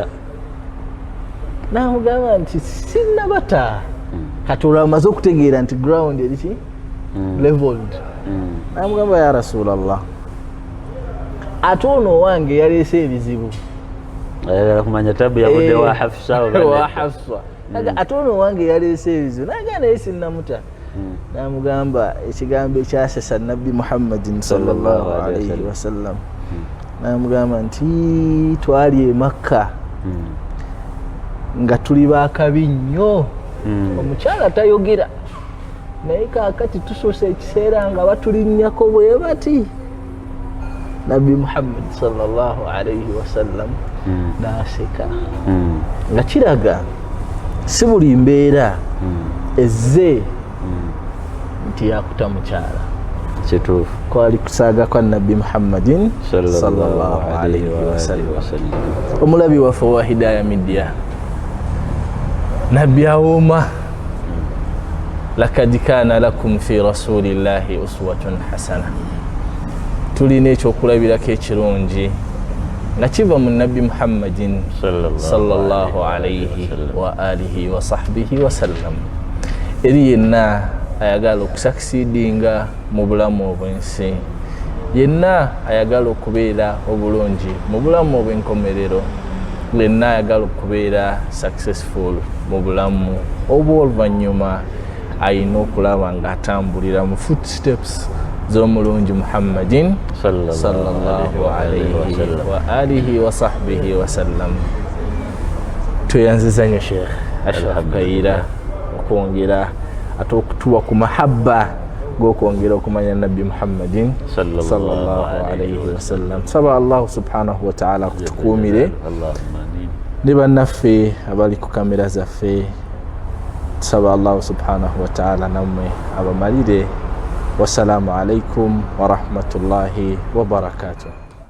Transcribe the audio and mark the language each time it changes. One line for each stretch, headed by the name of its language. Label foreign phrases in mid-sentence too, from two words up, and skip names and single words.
Ganda: n'amugamba nti sinnabata kati olwo amaze okutegeera nti ground eriki leveled n'amugamba
Arabic: يا رسول الله
Ganda: ate ono owange yaleese ebizibu kumanya tabu yabudde wa Hafsa ate ono owange yaleese ebizibu naga naye sinnamuta n'amugamba ekigambo ekyasesa nabbi Muhammadin
Arabic: صلى الله عليه وسلم
Ganda: n'amugamba nti twali e Makka nga tuli baakabi nnyo omukyala tayogera naye kaakati tusoose ekiseera nga batulinnyako bwe bati nabbi Muhammad
Arabic: صلى الله عليه وسلم
Ganda: n'aseka nga kiraga si buli mbeera ezze nti yakuta mukyala kituufu kwali kusaaga kwa nabbi Muhammadin
Arabic: صلى الله عليه وسلم
Ganda: omulabi waffe wa Hidaya Media nabbi awooma
Arabic: لقد كان لكم في رسول الله أسوة حسنة
Ganda: tulina ekyokulabirako ekirungi nga kiva mu nabbi Muhammadin sallallahu
Arabic: عليه وعلى آله وصحبه وسلم
Ganda: eri yenna ayagala okusakisidinga mu bulamu obw'ensi yenna ayagala okubeera obulungi mu bulamu obw'enkomerero yenna ayagala okubeera successful mu bulamu obw'oluvannyuma ayina okulaba ng'atambulira mu footsteps z'omulungi Muhammadin
Arabic: صلى الله عليه وعلى آله وصحبه وسلم.
Ganda: Tweyanziza nnyo Sheikh Ashraf Kaira okwongera ate okutuwa ku mahabba g'okwongera okumanya nabbi Muhammadin
Arabic: صلى الله عليه وسلم.
Ganda: Saba Allah
Arabic: سبحانه وتعالى
Ganda: kutukuumire ne bannaffe abali ku kamera zaffe. Saba Allah
Arabic: سبحانه وتعالى
Ganda: nammwe abamalire.
Arabic: والسلام عليكم ورحمة الله وبركاته.